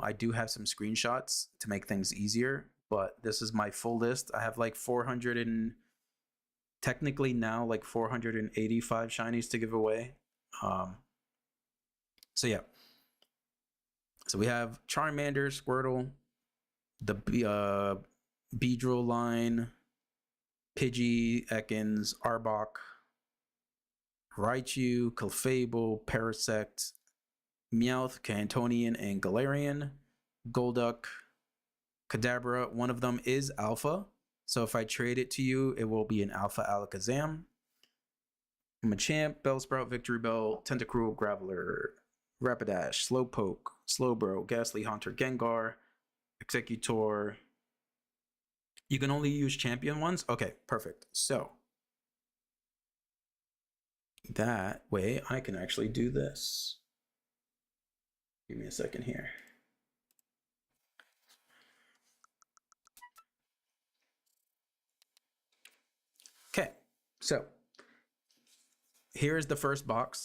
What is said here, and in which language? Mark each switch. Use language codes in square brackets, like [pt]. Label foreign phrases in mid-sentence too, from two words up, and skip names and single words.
[en] I do have some screenshots to make things easier, but this is my full list. I have like 400 and technically now like 485 shinies to give away. So yeah. So we have Charmander, Squirtle, the Beedrill line, Pidgey, Ekans, Arbok, Raichu, Clefable, Parasect, Meowth, Cantonian, and Galarian, Golduck, Kadabra. One of them is Alpha, so if I trade it to you, it will be an Alpha Alakazam. Machamp, Bellsprout, Victreebel, Tentacruel, Graveler, Rapidash, Slowpoke, Slowbro, Ghastly Haunter, Gengar, Executor. You can only use champion ones? Okay, perfect. So that way I can actually do this. Give me a second here. Okay, so here's the first box.